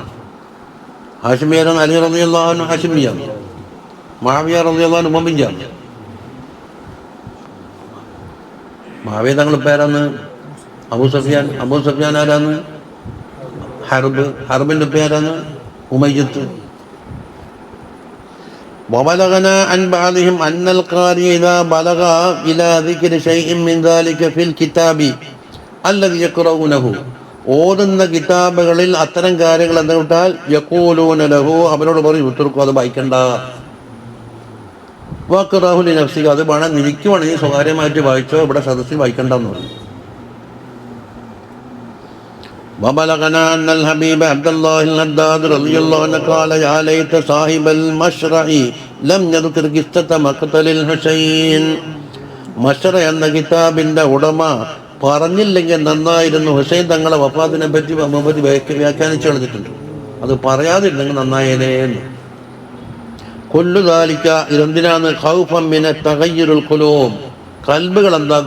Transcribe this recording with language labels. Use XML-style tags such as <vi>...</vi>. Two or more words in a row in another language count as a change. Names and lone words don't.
<ml>ഹാഷിമിയ്യൻ അലി</ml> <ar>رضي الله عنه</ar> <ml>ഹാഷിമിയ്യാണ്, മുആവിയ</ml> <ar>رضي الله عنه</ar> <ml>ഉമ്മവിയ്യാണ്. മുആവിയ തങ്ങളുടെ പേരാണ് അബൂ സുഫിയാൻ ആരാന്ന്? ഹർബിന്റെ പേരാണ് ഉമയ്യത്ത്.</ml> <ar>وبلغنا عن بعضهم أن القارئ إذا بلغ إلى ذكر شيء من ذلك في الكتاب الذي يقرؤونه,</ar> <ml>ഓതുന്ന കിതാബുകളിൽ അത്തരം കാര്യങ്ങൾ എന്താ വിട്ടാൽ</ml> <ar>يقولون له,</ar> <ml>അവരോട് പറയും ഉത്തർക്കും അത് വായിക്കണ്ട.</ml> <ar>واقرأه لنفسك,</ar> <ml>അത് വേണം നിനക്ക് വേണമെങ്കിൽ സ്വകാര്യമായിട്ട് വായിച്ചോ, ഇവിടെ സദസ്സിൽ വായിക്കണ്ടെന്ന് പറഞ്ഞു.</ml> <ar>وبلغنا أن الحبيب عبد الله الهداد رضي الله عنه قال يا ليت صاحب المشرع لم يذكر قصة مقتل الحسين.</ar> <ml>മശ്റ എന്ന കിതാബിന്റെ ഉടമ പറഞ്ഞില്ലെങ്കിൽ നന്നായിരുന്നു, ഹുസൈൻ തങ്ങളെ വഫാത്തിനെ പറ്റി വ്യാഖ്യാനിച്ചു കളഞ്ഞിട്ടുണ്ട്, അത് പറയാതിരുന്നെങ്കിൽ നന്നായേനേന്ന്.</ml> <ar>كل ذلك,</ar> <ml>ഇതെന്തിനാണ്?</ml> <ar>خوفا من تغير القلوب,</ar> <ml>കൽബുകൾ എന്താക്കും?</ml>